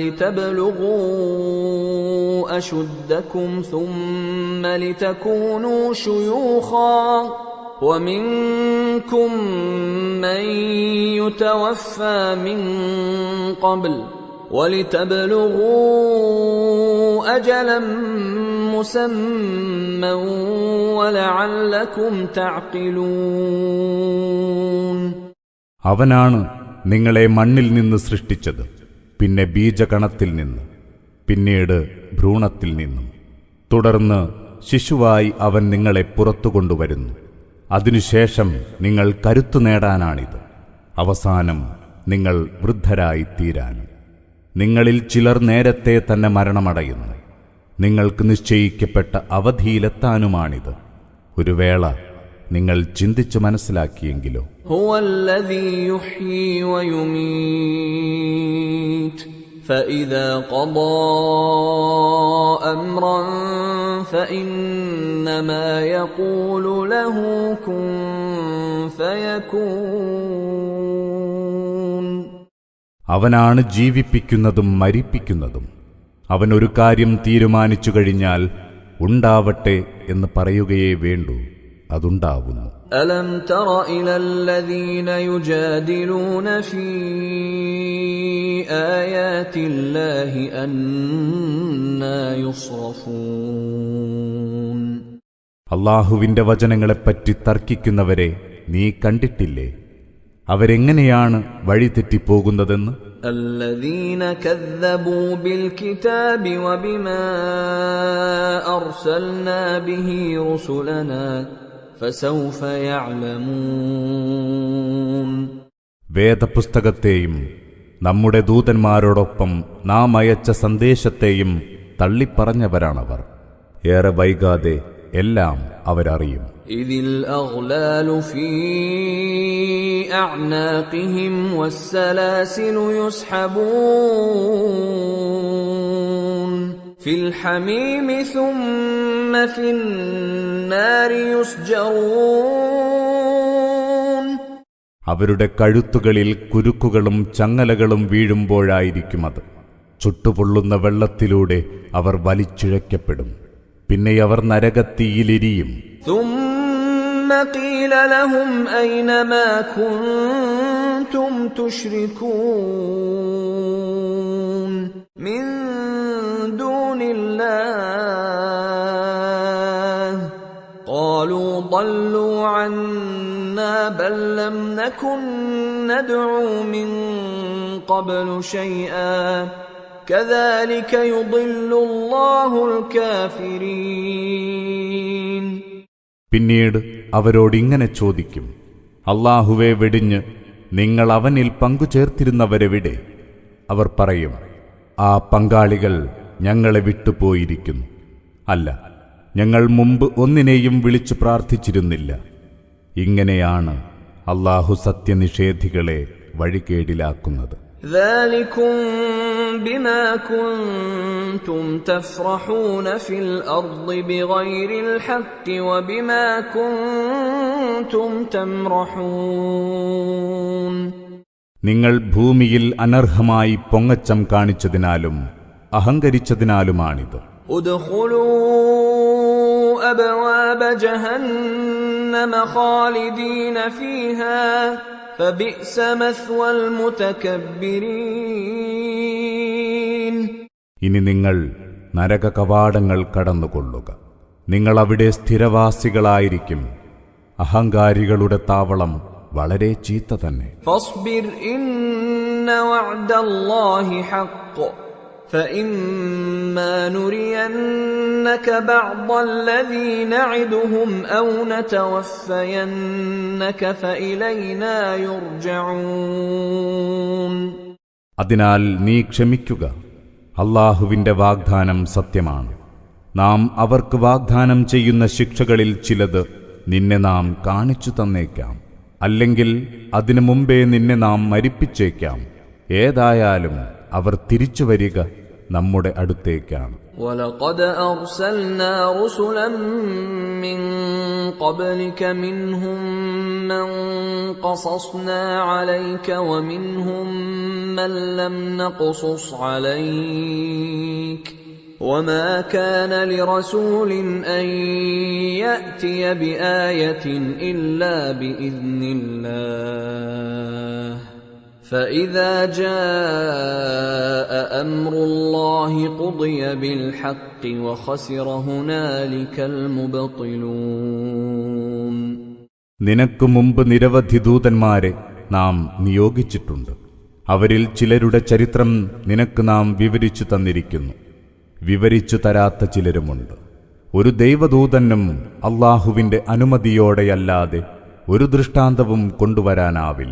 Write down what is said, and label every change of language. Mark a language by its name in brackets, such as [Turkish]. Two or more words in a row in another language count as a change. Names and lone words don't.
[Arabic] لتبلغوا أشدكم ثم لتكونوا شيوخا ومنكم من يتوفى من قبل ولتبلغوا أجلا مسمى ولعلكم تعقلون. [Malayalam] അവനാണ് നിങ്ങളെ മണ്ണിൽ നിന്ന് സൃഷ്ടിച്ചത്, പിന്നെ ബീജകണത്തിൽ നിന്ന്, പിന്നീട് ഭ്രൂണത്തിൽ നിന്നും. തുടർന്ന് ശിശുവായി അവൻ നിങ്ങളെ പുറത്തുകൊണ്ടുവരുന്നു. അതിനുശേഷം നിങ്ങൾ കരുത്തു നേടാനാണിത്. അവസാനം നിങ്ങൾ വൃദ്ധരായിത്തീരാനും. നിങ്ങളിൽ ചിലർ നേരത്തെ തന്നെ മരണമടയുന്നു. നിങ്ങൾക്ക് നിശ്ചയിക്കപ്പെട്ട അവധിയിലെത്താനുമാണിത്. ഒരു വേള നിങ്ങൾ ചിന്തിച്ചു മനസ്സിലാക്കിയെങ്കിലോ. [Arabic] هو الذي يحيي ويميت فإذا قضى أمرا فإنما يقول له كن فيكون. [Malayalam] അവനാണ് ജീവിപ്പിക്കുന്നതും മരിപ്പിക്കുന്നതും. അവൻ ഒരു കാര്യം തീരുമാനിച്ചു കഴിഞ്ഞാൽ ഉണ്ടാവട്ടെ എന്ന് പറയുകയേ വേണ്ടൂ, അതുണ്ടാവുന്നു. [Arabic] ألم تر إلى الذين يجادلون في آيات الله أنى يصرفون. [Malayalam] അല്ലാഹുവിന്റെ വചനങ്ങളെപ്പറ്റി തർക്കിക്കുന്നവരെ നീ കണ്ടിട്ടില്ലേ? അവരെങ്ങനെയാണ് വഴിതെറ്റിപ്പോകുന്നതെന്ന്. [Arabic] الذين كذبوا بالكتاب وبما أرسلنا به رسلنا فسوف يعلمون. [Malayalam] വേദപുസ്തകത്തെയും നമ്മുടെ ദൂതന്മാരോടൊപ്പം നാം അയച്ച സന്ദേശത്തെയും തള്ളിപ്പറഞ്ഞവരാണവർ. ഏറെ വൈകാതെ എല്ലാം അവരറിയും. [Arabic] إذ الأغلال في أعناقهم والسلاسل يسحبون في الحميم ثم في النار يسجرون. [Malayalam] അവരുടെ കഴുത്തുകളിൽ കുരുക്കുകളും ചങ്ങലകളും വീഴുമ്പോഴായിരിക്കുമത്. ചുട്ടുപൊള്ളുന്ന വെള്ളത്തിലൂടെ അവർ വലിച്ചിഴക്കപ്പെടും. പിന്നെ അവർ നരകത്തീയിലിരിയും. [Arabic] ثم قيل لهم أين ما كنتم تشركون من دون الله قالوا ضلوا عنا بل لم نكن ندعو من قبل شيئا كذلك يضل الله الكافرين. [Malayalam] പിന്നീട് അവരോടിങ്ങനെ ചോദിക്കും, അല്ലാഹുവെ വെടിഞ്ഞ് നിങ്ങൾ അവനിൽ പങ്കുചേർത്തിരുന്നവരെവിടെ? അവർ പറയും, ആ പങ്കാളികൾ ഞങ്ങളെ വിട്ടുപോയിരിക്കുന്നു. അല്ല, ഞങ്ങൾ മുമ്പ് ഒന്നിനെയും വിളിച്ചു പ്രാർത്ഥിച്ചിരുന്നില്ല. ഇങ്ങനെയാണ് അല്ലാഹു സത്യനിഷേധികളെ വഴികേടിലാക്കുന്നത്. [Arabic] ذلكم بما كنتم تفرحون في الأرض بغير الحق وبما كنتم تمرحون. [Malayalam] നിങ്ങൾ ഭൂമിയിൽ അനർഹമായി പൊങ്ങച്ചം കാണിച്ചതിനാലും അഹങ്കരിച്ചതിനാലുമാണിത്. [Arabic] ادخلوا أبواب جهنم خالدين فيها فبئس مثوى المتكبرين. [Malayalam] ഇനി നിങ്ങൾ നരക കവാടങ്ങൾ കടന്നുകൊള്ളുക. നിങ്ങൾ അവിടെ സ്ഥിരവാസികളായിരിക്കും. അഹങ്കാരികളുടെ താവളം വളരെ ചീത്ത തന്നെ. [Arabic] فاصبر إن وعد الله حق فإما نرينك بعض الذي نعدهم أو نتوفينك فإلينا يرجعون. [Malayalam] അതിനാൽ നീ ക്ഷമിക്കുക. അല്ലാഹുവിന്റെ വാഗ്ദാനം സത്യമാണ്. നാം അവർക്ക് വാഗ്ദാനം ചെയ്യുന്ന ശിക്ഷകളിൽ ചിലത് നിന്നെ നാം കാണിച്ചു തന്നേക്കാം. അല്ലെങ്കിൽ അതിനു മുമ്പേ നിന്നെ നാം മരിപ്പിച്ചേക്കാം. ഏതായാലും അവർ തിരിച്ചു വരിക നമ്മുടെ അടുത്തേക്കാണ്. [Arabic] وَلَقَدْ أَرْسَلْنَا رُسُلًا مِّن قَبْلِكَ مِنْهُم مَّن قَصَصْنَا عَلَيْكَ وَمِنْهُم مَّن لَّمْ نَقْصُصْ عَلَيْكَ وَمَا كَانَ لِرَسُولٍ أَن يَأْتِيَ بِآيَةٍ إِلَّا بِإِذْنِ اللَّهِ فإذا جاء أمر الله قضي بالحق وخسر هنالك المبطلون. [Malayalam] നിനക്കു മുമ്പ് നിരവധി ദൂതന്മാരെ നാം നിയോഗിച്ചിട്ടുണ്ട്. അവരിൽ ചിലരുടെ ചരിത്രം നിനക്ക് നാം വിവരിച്ചു തന്നിരിക്കുന്നു. വിവരിച്ചു തരാത്ത ചിലരുമുണ്ട്. ഒരു ദൈവദൂതനും അല്ലാഹുവിന്റെ അനുമതിയോടെയല്ലാതെ ഒരു ദൃഷ്ടാന്തവും കൊണ്ടുവരാനാവില്ല.